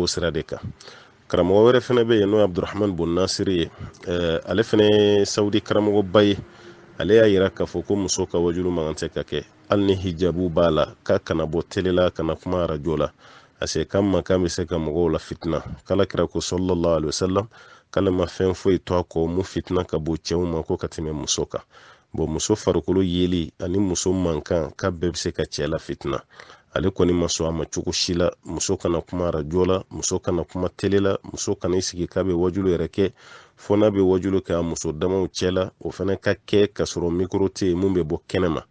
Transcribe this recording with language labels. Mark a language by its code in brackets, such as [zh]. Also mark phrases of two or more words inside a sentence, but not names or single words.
[bm] sira de kan karamɔgɔ wɛrɛ fɛnɛ bɛ yen n'o ye abdurahman bun nasiri ye ale fɛnɛ ye sawudi karamɔgɔba ye ale y'a yira k'a fɔ ko muso ka wajulu man tɛ ka kɛ hali ni hijabu b'a la k'a kana bɔ tele la kana kuma arajo la ase kan ma kan bɛ se ka mɔgɔw la fitina kala kira ko [ar] صلى الله عليه وسلم [bm] k'ale ma fɛn foyi to a kɔ mun fitina ka bɔ cɛw ma ko ka tɛmɛ muso kan bon muso farikolo yeli ani muso mankan k'a bɛɛ bɛ se ka cɛ la fitina ale kɔni ma sɔn a ma cogo si la. Muso kana kuma arajo la, muso kana kuma tele la, muso kana i sigi k'a bɛ wajulu yɛrɛ kɛ fo n'a bɛ wajulu kɛ a muso damaw cɛ la, o fana ka kɛ ka sɔrɔ mikoro tɛ yen mun bɛ bɔ kɛnɛ ma.